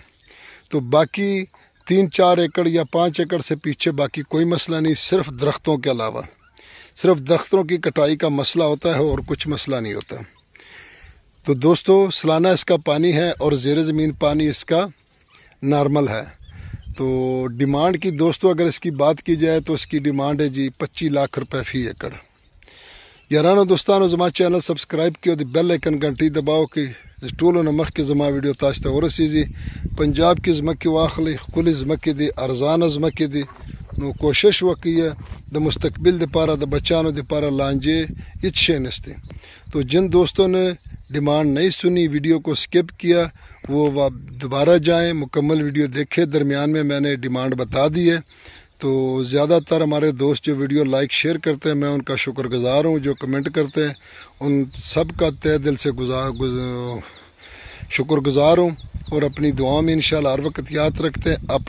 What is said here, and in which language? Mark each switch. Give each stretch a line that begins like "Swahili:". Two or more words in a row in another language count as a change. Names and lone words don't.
Urdu: تو باقی 3-4 ایکڑ یا 5 ایکڑ سے پیچھے باقی کوئی مسئلہ نہیں، صرف درختوں کے علاوہ صرف درختوں کی کٹائی کا مسئلہ ہوتا ہے اور کچھ مسئلہ نہیں ہوتا۔ تو دوستو سالانہ اس کا پانی ہے اور زیر زمین پانی اس کا نارمل ہے۔ تو ڈیمانڈ کی دوستو اگر اس کی بات کی جائے تو اس کی ڈیمانڈ ہے جی 25 لاکھ روپے فی ایکڑ۔
Pashto: یارانو دوستانو زما
English: channel subscribe
Pashto: کیو،
English: the bell icon
Urdu: گھنٹی دباؤ کہ
Pashto: ټولو نه مخکې زما ویډیو تاسو ته ورسیږي۔ پنجاب کې ځمکې واخلئ، ښکلې ځمکې دي، ارزانه ځمکې دي، نو کوشش وکړئ د مستقبل دپاره د بچانو دپاره لانجے هیڅ شی نشتے۔
Urdu: تو جن دوستوں نے ڈیمانڈ نہیں سنی، ویڈیو کو سکپ کیا، وہ دوبارہ جائیں، مکمل ویڈیو دیکھیں، درمیان میں نے ڈیمانڈ بتا دی ہے۔ تو زیادہ تر ہمارے دوست جو ویڈیو
English: like share
Urdu: کرتے ہیں، میں ان کا شکر گزار ہوں، جو کمنٹ کرتے ہیں ان سب کا تہ دل سے شکر گزار ہوں، اور اپنی دعاؤں میں انشاءاللہ ہر وقت یاد رکھتے ہیں۔